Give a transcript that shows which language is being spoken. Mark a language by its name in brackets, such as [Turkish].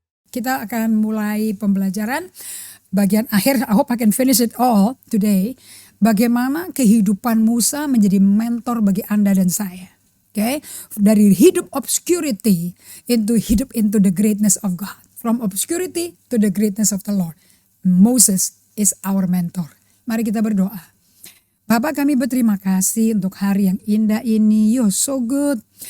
[Indonesian] kita akan mulai pembelajaran bagian akhir. [English] I hope I can finish it all today. [Indonesian] Bagaimana kehidupan Musa menjadi mentor bagi Anda dan saya. [English] Okay? [Indonesian] Dari hidup [English] obscurity into the greatness of God. From obscurity to the greatness of the Lord. Moses is our mentor. [Indonesian] Mari kita berdoa. Bapak, kami berterima kasih untuk hari yang indah ini. [English] You're so good.